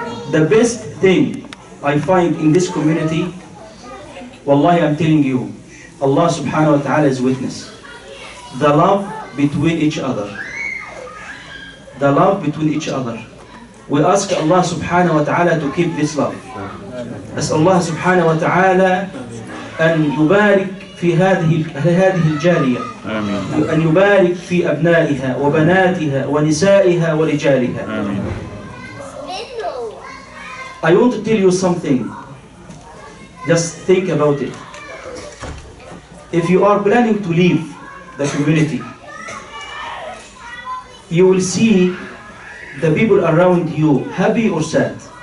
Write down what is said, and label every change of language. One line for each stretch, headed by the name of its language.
English: The best thing I find in this community, wallahi, I'm telling you, Allah subhanahu wa ta'ala is witness. The love between each other. The love between each other. We ask Allah subhanahu wa ta'ala to keep this love.
Arabic: أسأل الله سبحانه وتعالى أن يبارك في هذه الجالية، أن يبارك في أبنائها وبناتها ونسائها ورجالها.
English: I want to tell you something. Just think about it. If you are planning to leave the community, you will see the people around you happy or sad.